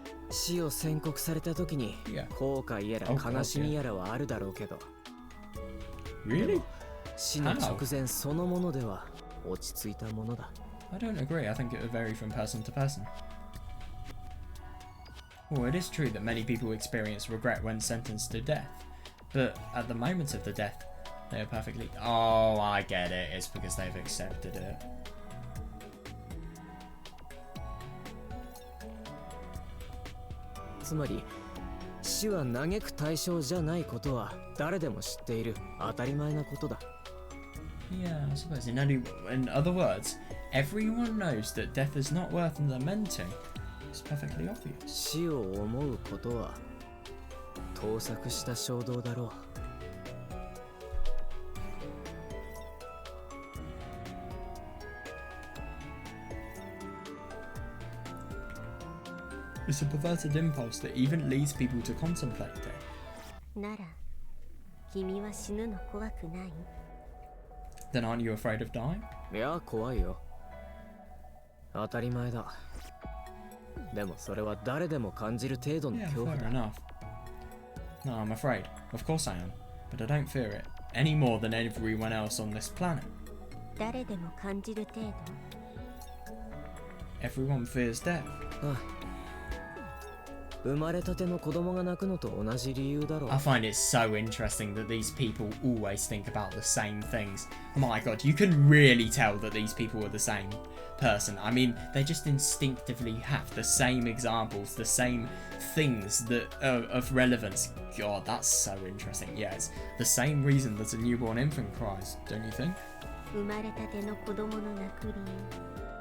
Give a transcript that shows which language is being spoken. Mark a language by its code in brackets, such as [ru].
[ja] 死を宣告された時に後悔やら悲しみやらはあるだろうけど、でも死の直前そのものでは落ち着いたものだ。 [en] I don't agree. I think it would vary from person to person. Well, it is true that many people experience regret when sentenced to death, but at the moment of the death, They are perfectly... Oh, I get it. It's because they've accepted it. [ja] つまり死は嘆く対象じゃないことは誰でも知っている当たり前なことだ。 [en] Yeah, I suppose. In other words, everyone knows that death is not worth lamenting. It's perfectly obvious. [ja] 死を思うことは盗作した衝動だろう。 [en] It's a perverted impulse that even leads people to contemplate death. [ja] なら君は死ぬの怖くない？ [en] Then aren't you afraid of dying? [ja] いや怖いよ。当たり前だ。でもそれは誰でも感じる程度の [en] Yeah, [ja] 恐怖 [en] fair [ja] だ。 [en] enough. No, I'm afraid. Of course I am. But I don't fear it any more than everyone else on this planet. [ja] 誰でも感じる程度？ [en] Everyone fears death. [ja] ああ、生まれたての子供が泣くのと同じ理由だろう。 [en] I find it so interesting that these people always think about the same things. My god, you can really tell that these people are the same person. I mean, they just instinctively have the same examples, the same things that of relevance. God, that's so interesting. Yeah, it's the same reason that a newborn infant cries, don't you think? [ja] 生まれたての子供の泣く理由。